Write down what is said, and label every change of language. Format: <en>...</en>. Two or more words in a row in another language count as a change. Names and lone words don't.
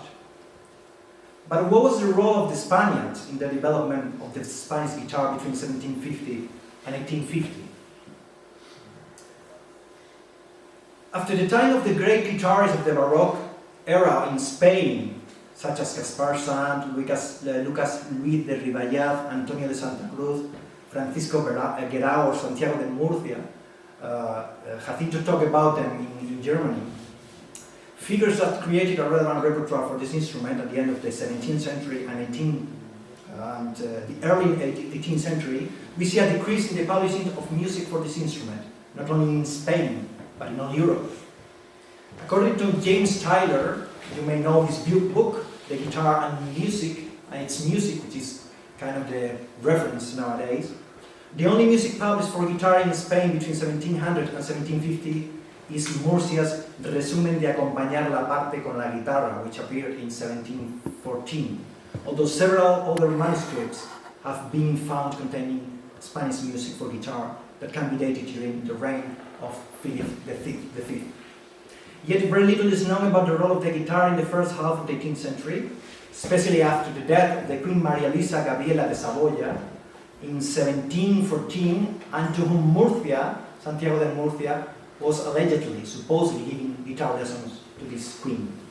<en>But what was the role of the Spaniards in the development of the Spanish guitar between 1750 and 1850? After the time of the great guitarists of the Baroque era in Spain, such as Gaspar Sant, Lucas Luis de Riballat, Antonio de Santa Cruz, Francisco Guerao, or Santiago de Murcia, Jacinto talked about them in Germany. Figures that created a relevant repertoire for this instrument at the end of the 17th century and the early 18th century, we see a decrease in the publishing of music for this instrument, not only in Spain, but in all Europe. According to James Tyler, you may know his book, The Guitar and Music, and its music, which is kind of the reference nowadays. The only music published for guitar in Spain between 1700 and 1750 is Murcia's Resumen de acompañar la parte con la guitarra, which appeared in 1714, although several other manuscripts have been found containing Spanish music for guitar that can be dated during the reign of Philip V. Yet very little is known about the role of the guitar in the first half of the 18th century, especially after the death of the Queen Maria Luisa Gabriela de Saboya in 1714, and to whom Murcia, Santiago de Murcia, was allegedly, supposedly giving guitar lessons to this queen.</en>